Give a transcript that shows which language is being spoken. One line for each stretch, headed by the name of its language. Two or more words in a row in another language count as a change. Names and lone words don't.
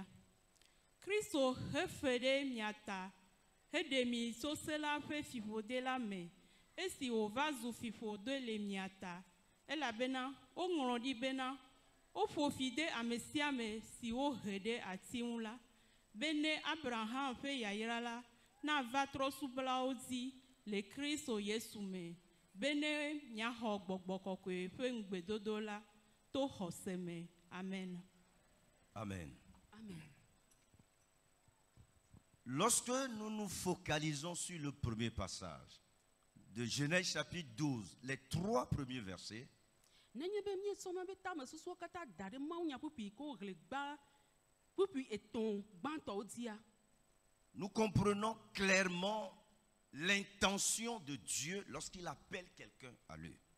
Ewe: Kristo hefe ɖe mia ta heɖe mi tso se la ƒe fiƒode la me esi wòva zu fiƒode le mia ta elabena woŋlɔ ɖi bena woƒo fi de ame sia ame si wohe ɖe ati ŋu la be ne Abraham ƒe yayra la nava trɔ sublawo dzi le Kristo Yesu me be ne miaxɔ gbɔgbɔ kɔkɔe ƒe ŋugbedodo la to xɔse me. Amen. Amen. Amen.
French: Lorsque nous nous focalisons sur le premier passage de Genèse chapitre 12, les 3 premiers versets, nous comprenons clairement l'intention de Dieu lorsqu'il appelle quelqu'un à lui.